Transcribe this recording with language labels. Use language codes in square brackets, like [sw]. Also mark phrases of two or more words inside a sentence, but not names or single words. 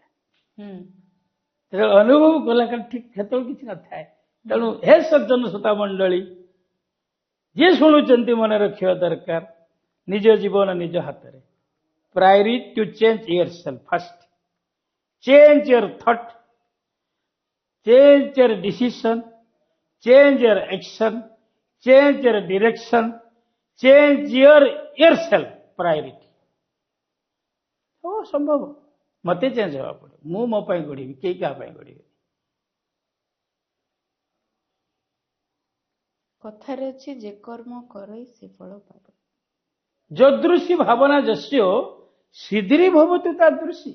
[or] ଯେତେବେଳେ ଅନୁଭବ କଲା, କାରଣ ଠିକ ସେତେବେଳେ କିଛି ନଥାଏ। ତେଣୁ ହେ ସଜ୍ଜନ ଶ୍ରୋତା ମଣ୍ଡଳୀ, ଯିଏ ଶୁଣୁଛନ୍ତି ମନେ ରଖିବା ଦରକାର, ନିଜ ଜୀବନ ନିଜ ହାତରେ। [en] priority to change your self first. change your thought, change your decision, change your action, change your direction, change yourself priority. [or] ସମ୍ଭବ। ମତେ ଚେଞ୍ଜ ହେବାକୁ ପଡିବ। ମୁଁ ମୋ ପାଇଁ ଗଢିବି, କେହି କାହା ପାଇଁ ଗଢିବେ। କଥାରେ ଅଛି, ଯେ କର୍ମ କରଇ ସେ ଫଳ ପାବ। [sa] ଯଦୃଶୀ ଭାବନା ଯସ୍ୟ ସିଦ୍ଧିରେ ଭବତୁ ତାଦୃଶୀ।